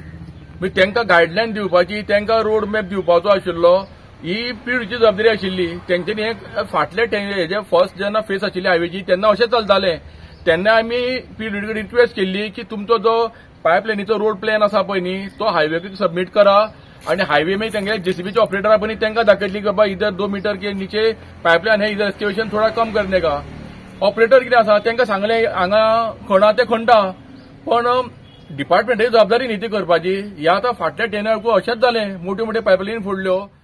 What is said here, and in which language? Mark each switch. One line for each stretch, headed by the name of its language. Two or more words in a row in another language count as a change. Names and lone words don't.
Konkani: मागीर तेंकां गायडलायन दिवपाची तेंकां
English: road map
Konkani: दिवपाचो आशिल्लो ही पीडब्ल्यूडीची जबाबदारी आशिल्ली. तेंच्यांनी हे फाटले हेजे फर्स्ट जेन्ना फेस आशिल्ली हायवेची तेन्ना अशें चलतालें तेन्ना आमी पीडब्ल्यूडी कडेन रिक्वेस्ट केल्ली की तुमचो जो पायपलायनीचो
English: road plan
Konkani: आसा पळय न्ही तो हायवेक सबमीट करा आनी हायवे मागीर तेंगे जेसीबीचे ऑपरेटर आहा पळय तेंकां दाखयतली की
Hindi: बाबा इधर 2 मीटर के नीचे पायपलायन है इधर एक्सकेवेशन थोडा कम करने का.
Konkani: ऑपरेटर कितें आसा तेंकां सांगलें हांगा खणा ते खणटा पण डिपार्टमेंटाची जबाबदारी न्ही ती करपाची. ह्या आतां फाटल्या 10 अशेंच जालें मोठ्यो मोठ्यो पायपलायनी फोडल्यो.